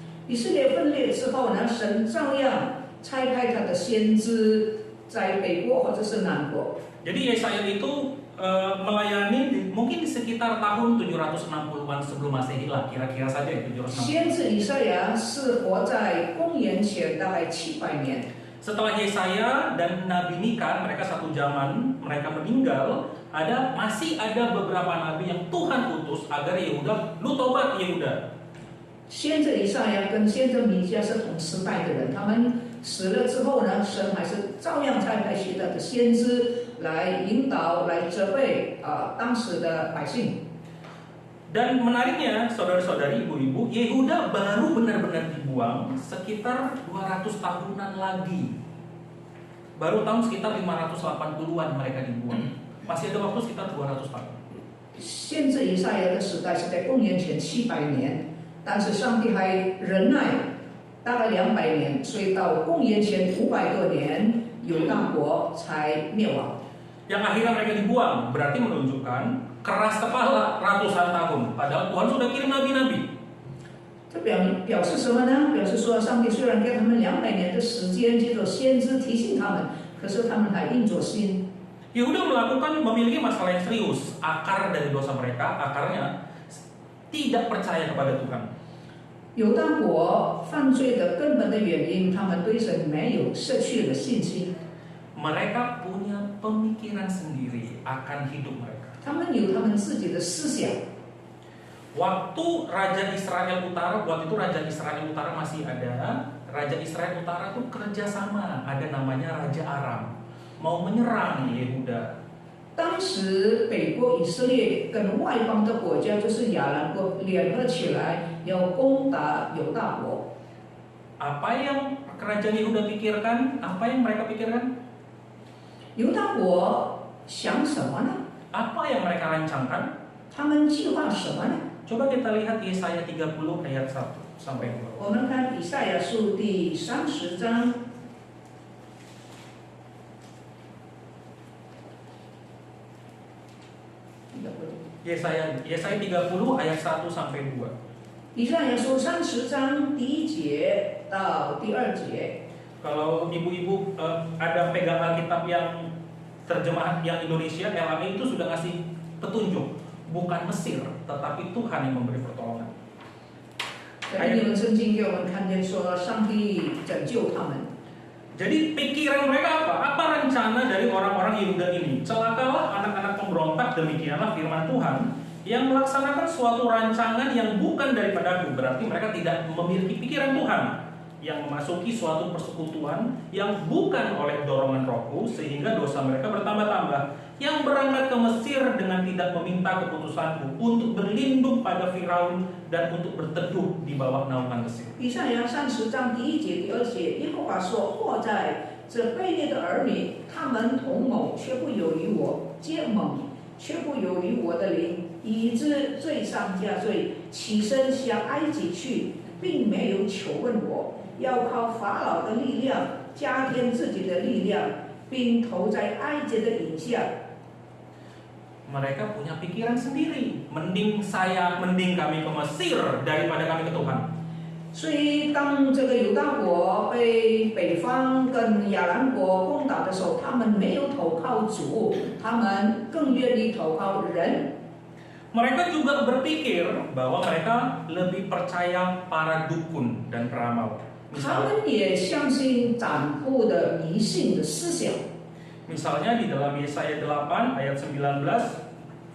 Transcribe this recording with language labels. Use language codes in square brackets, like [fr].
[zh] 以色列分裂之后呢，神照样差派他的先知在北国或者是南国。 [id] Jadi Yesaya itu melayani mungkin di sekitar tahun 760-an sebelum Masehi lah, kira-kira saja ya 760. [zh] 先知以赛亚是活在公元前大概700年。 [id] Setelah Yesaya dan Nabi Mika, mereka satu zaman, mereka meninggal, masih ada beberapa nabi yang Tuhan utus agar Yehuda, lu tobat Yehuda. [zh] 先知以赛亚跟先知米迦是同时代的人，他们死了之后呢，神还是照样差派其他的先知来引导、来责备当时的百姓。 [id] Dan menariknya, saudara-saudari, ibu-ibu, Yehuda baru benar-benar dibuang sekitar 200 tahunan lagi. Baru tahun sekitar 580-an mereka dibuang. Masih ada waktu sekitar 200 tahun. [zh] 先知以赛亚的时代是在公元前700年，但是上帝还忍耐大概200年，所以到公元前500多年，犹大国才灭亡。 [id] Yang akhirnya mereka dibuang berarti menunjukkan keras kepala ratusan tahun. Padahal Tuhan sudah kirim nabi-nabi. [zh] 这表示什么呢？表示说，上帝虽然给他们200年的时间，接着先知提醒他们，可是他们还硬着心。 [id] Yehuda memiliki masalah yang serius. Akar dari dosa mereka, akarnya tidak percaya kepada Tuhan. [zh] 犹大国犯罪的根本的原因，他们对神没有失去了信心。 [id] Mereka punya pemikiran sendiri akan hidup mereka. [zh] 他们有他们自己的思想。 [id] Waktu Raja Israel Utara, waktu itu Raja Israel Utara masih ada. Raja Israel Utara itu kerjasama, ada namanya Raja Aram, mau menyerang Yehuda. [zh] 当时北国以色列跟外邦的国家，就是亚兰国联合起来，要攻打犹大国。 [id] Apa yang kerajaan Yehuda pikirkan? Apa yang mereka pikirkan? [zh] 犹大国想什么呢？ [id] Apa yang mereka rancangkan? [zh] 他们计划什么呢？ [id] Coba kita lihat Yesaya 30 ayat 1 sampai 2. [zh] 我们看以赛亚书第30章。 [id] Yesaya 30 ayat 1 sampai 2. [zh] 以赛亚书30章第1节到第2节。 [id] Kalau ibu-ibu ada pegang Alkitab yang terjemahan yang Indonesia, LAI itu sudah ngasih petunjuk. Bukan Mesir, tetapi Tuhan yang memberi pertolongan. [zh] 在你们圣经给我们看见说，上帝拯救他们。 [id] Jadi pikiran mereka apa? Apa rencana dari orang-orang Yehuda ini? Celakalah anak-anak pemberontak, demikianlah firman Tuhan, yang melaksanakan suatu rancangan yang bukan daripada aku. Berarti mereka tidak memiliki pikiran Tuhan, yang memasuki suatu persekutuan yang bukan oleh dorongan rohku, sehingga dosa mereka bertambah-tambah. Yang berangkat ke Mesir dengan tidak meminta keputusanku untuk berlindung pada Firaun dan untuk berteduh di bawah naungan Mesir. [zh] 以赛亚30章第1节、第2节，耶和华说：“祸在这卑劣的儿女，他们同谋，却不有于我；结盟，却不有于我的灵，以致罪上加罪，起身向埃及去，并没有求问我，要靠法老的力量加添自己的力量，并投在埃及的影下。” [id] Mereka punya pikiran sendiri. Mending kami ke Mesir daripada kami ke Tuhan. [zh] 所以，当这个犹大国被北方跟亚兰国攻打的时候，他们没有投靠主，他们更愿意投靠人。 [id] Mereka juga berpikir bahwa mereka lebih percaya para dukun dan peramal. [zh] 他们也相信占卜的迷信的思想。 [id] Misalnya di dalam Yesaya 8 ayat 19,